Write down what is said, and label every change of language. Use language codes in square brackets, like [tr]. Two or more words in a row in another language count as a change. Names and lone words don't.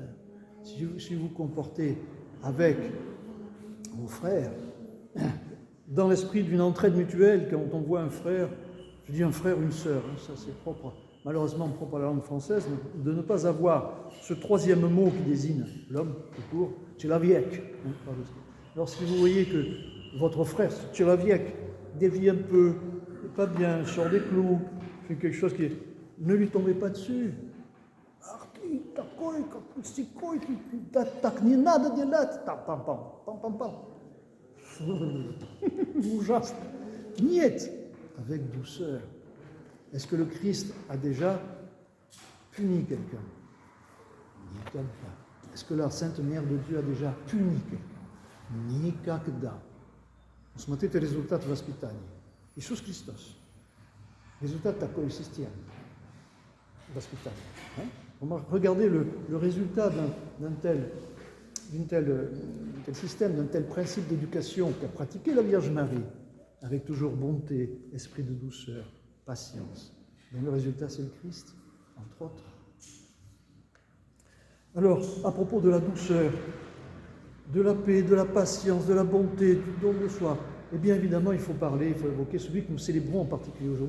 [fr] Si vous comportez avec vos frères, dans l'esprit d'une entraide mutuelle, quand on voit un frère, je dis un frère, une sœur, ça c'est propre, malheureusement propre à la langue française, de ne pas avoir ce troisième mot qui désigne l'homme tout court, tchelaviek. Alors si vous voyez que votre frère, tchelaviek, dévie un peu, pas bien, sort des clous, fait quelque chose qui est... Ne lui tombez pas dessus. [ru] Так не надо делать. Ужасно. [fr] Niet. Avec douceur. Est-ce que le Christ a déjà puni quelqu'un? [ru] Никогда. [fr] Est-ce que la Sainte Mère de Dieu a déjà puni quelqu'un? [ru] Никогда. Смотрите результат воспитания. Иисус Христос. Результат такой системы. Воспитания. [fr] Regardez le résultat d'un tel système, d'un tel principe d'éducation qu'a pratiqué la Vierge Marie, avec toujours bonté, esprit de douceur, patience. Et le résultat, c'est le Christ, entre autres. Alors, à propos de la douceur, de la paix, de la patience, de la bonté, du don de soi, eh bien évidemment, il faut évoquer celui que nous célébrons en particulier aujourd'hui.